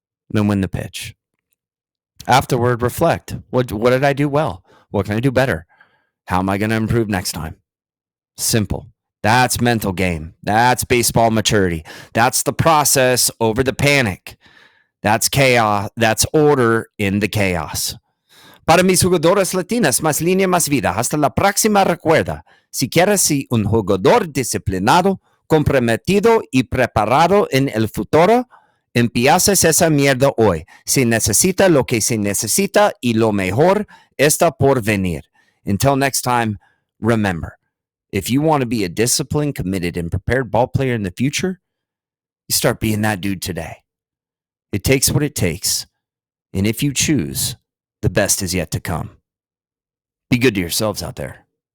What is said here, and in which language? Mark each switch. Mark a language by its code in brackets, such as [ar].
[en] Then win the pitch. Afterward, reflect. What did I do well? What can I do better? How am I going to improve next time? Simple. That's mental game. That's baseball maturity. That's the process over the panic. That's chaos. That's order in the chaos. [es] Para mis jugadoras latinas, más línea, más vida. Hasta la próxima, recuerda, si quieres ser un jugador disciplinado, comprometido y preparado en el futuro, empiezas esa mierda hoy. Se necesita lo que se necesita y lo mejor está por venir. [en] Until next time, remember, if you want to be a disciplined, committed, and prepared ball player in the future, you start being that dude today. It takes what it takes. And if you choose, the best is yet to come. Be good to yourselves out there.